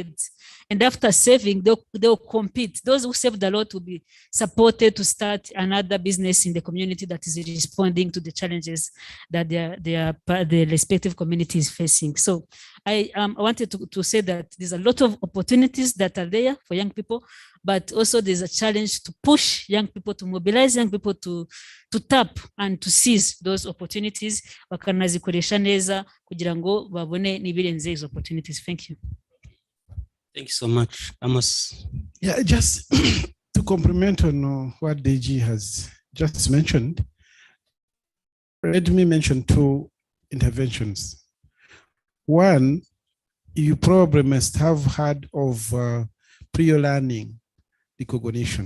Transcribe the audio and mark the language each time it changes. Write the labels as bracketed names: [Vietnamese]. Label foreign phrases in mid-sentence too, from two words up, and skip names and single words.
[English] And after saving, they'll compete. Those who saved a lot will be supported to start another business in the community that is responding to the challenges that the respective community is facing. So I wanted to say that there's a lot of opportunities that are there for young people, but also there's a challenge to push young people, to mobilize young people to tap and to seize those opportunities. [Kinyarwanda] Bakanazikoresha neza kugira ngo babone nibirenze izo opportunities. [English] Thank you. Thank you so much, Amos. Yeah, just to complement on what DG has just mentioned, let me mention two interventions. One, you probably must have heard of prior learning recognition.